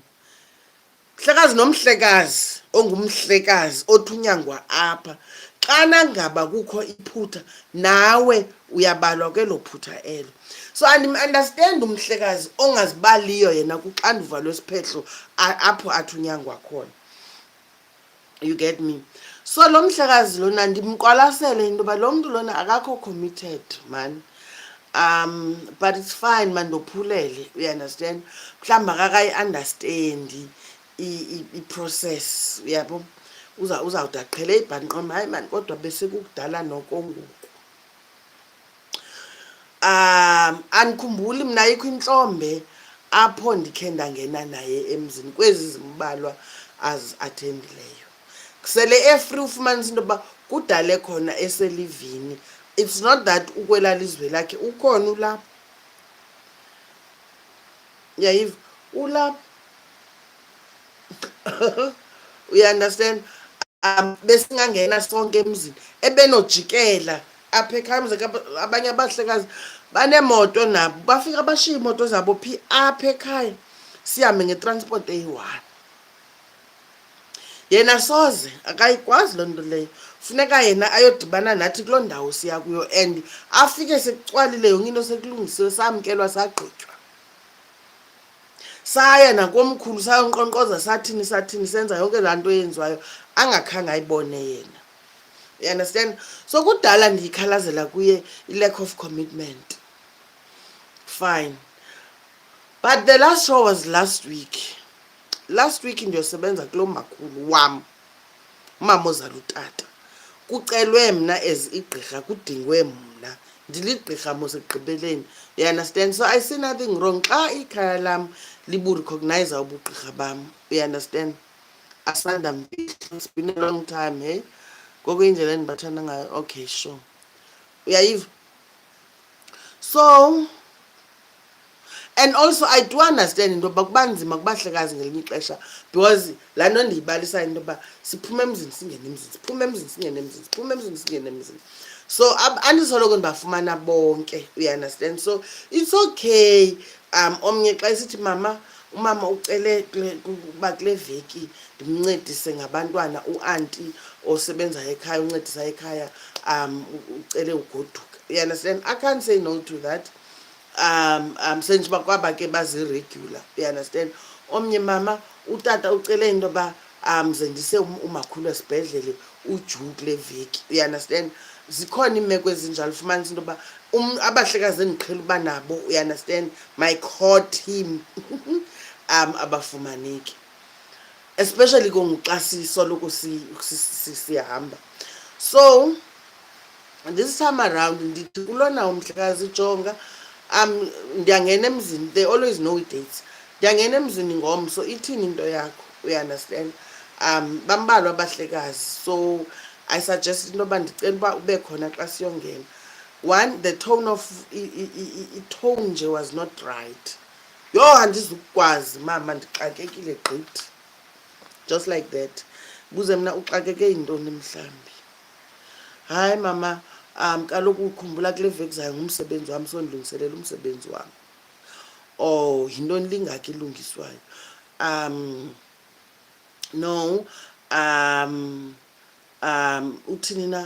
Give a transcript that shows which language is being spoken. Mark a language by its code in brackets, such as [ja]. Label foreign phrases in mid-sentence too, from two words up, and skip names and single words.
[xh] Mhlekazi nomhlekazi ongumhlekazi othunyangwa apha, xana ngaba kukho iphutha nawe uyabalwa kwelo phutha elo. So andim-understand umhlekazi ongazibaliyo yena kuxanduva lwesiphehlo apho athunyangwa khona. [en] You get me? So [xh] lo mhlekazi lona ndimqwalasele into yoba lo mntu lona akakho [en] committed man. But it's fine man, ndophulele. You understand? [xh] Mhlawumbi akakayi-understandi i-process. Uyabo? Uzawude aqhele ibhanqoma, hayi mani kodwa bese kukudala noko ngoku. Andikhumbuli mna ayikho intlombe apho ndikhe ndangena naye emzini kwezi zimbalwa azathendileyo. Kusele efree ufumanisa into yoba kudale khona eselivini [en] it's not that [xh] ukwelala izwe lakhe ukhona ulapha, yayiva ulapha. [en] You understand? [xh] Besingangena sonke emzini ebenojikela apha ekhaya. Abanye abahlekazi banemoto nabo, bafika bashiye imoto zabo phi apha ekhaya, sihambe ngetransport eyi-1. Yena soze akayikwazi loo nto leyo. Funeka yena ayodibana nathi kuloo ndawo siya kuyo and afike sekucwalile yonke into sekulungisiwe, samkelwa, sagqitywa. Saya nakomkhulu sayonkqonkqoza, sathini senza yonke laa nto yenziwayo angakhange ayibone yena. [en] You understand? So [xh] kudala ndiyikhalazela kuye [en] i-lack of commitment. Fine. But the last show was last week. [xh] Last week ndiyosebenza kulo makhulu wam, umama ozala utata. Kucelwe mna as igqirha, kudingwe mna. Ndiligqirha mos ekugqibeleni. [en] You understand? So I see nothing wrong [xh] xa ikhaya lam liburecognize ubugqirha bam. [en] You understand? [xh] Asanda mpihla. [en] It's been a long time, hey? [xh] Ngoku indlela endibathanda ngayo. [en] Okay, sure. Uyayiva? So, and also I do understand [xh] into yoba kuba nzima kubahlekazi ngelinye ixesha, because laa nto ndiyibalisayo into yoba siphume emzini singene emzini, siphume emzini singene emzini, siphume emzini singene emzini. So andisoloko ndibafumana bonke. [en] You understand? So it's okay. [xh] Omnye xa isithi umama ucele uba kule veki ndimncedise ngabantwana, uanti osebenzayo ekhaya uncedisa ekhaya ucele ugoduka. [en] You understand? I can't say no to that. [xh] Senjiba kwaba ke bazi-regular. [en] You understand? [xh] Omnye mama utata ucele into yoba zendise umakhulu esibhedlele uJu kule veki. [en] You understand? [xh] Zikhona iimeko ezinjalo, ufumanisa into yoba abahlekazi endiqhela uba nabo, [en] you understand, my core team abafumaneki, especially [xh] xa sisoloko sihamba. [en] So this time around [xh] ndithi kulona umhlekazi jonga, ndiyangena emzini, [en] they always know dates. [xh] Ndiyangena emzini ngomso, ithini into yakho. [en] You understand? [xh] Bambalwa abahlekazi, [en] so I suggest [xh] into yoba ndicela uba ube khona xa siyongena. [en] One, the tone of tone nje was not right. [xh] Yho, andizukwazi mama, ndixakekile gqithi, [en] just like that. [xh] Buze mna uxakeke yintoni mhlambi? Hayi mama, kaloku ukhumbula kule veki zayo ngumsebenzi wam, so ndilungiselela umsebenzi wam. Oh, yintoni lingaki ilungiswayo? No, uthini na?